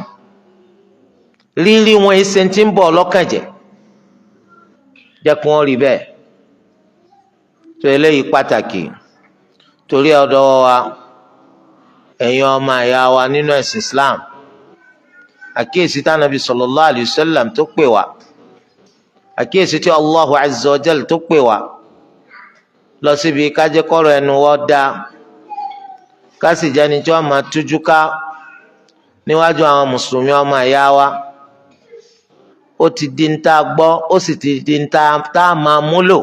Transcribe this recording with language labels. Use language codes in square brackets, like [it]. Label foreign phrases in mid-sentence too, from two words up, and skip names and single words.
[yo] rírí wọn ẹsẹ̀ tí ń bọ̀ lọ́kàn jẹ́ kí wọ́n rí bẹ́ẹ̀. tó eléyìí pàtàkì. torí ọ̀dọ̀ wa ẹ̀yin ọmọ àyà wa nínú ẹ̀sìn Islam, àkíyèsí tí Ànábì [ar] صلى الله عليه وسلم [yo] tó pè wá, àkíyèsí tí [ar] الله عز وجل [yo] tó pè wá lọ síbi kájẹ́kọ́rọ̀ ẹnu wọ́n dá, ká sì jẹ́ni tí wọ́n máa tújú ká níwájú àwọn mùsùlùmí ọmọ àyà wa. ó ti di ń tá a gbọ́, ó sì ti di ń tá a máa múlò.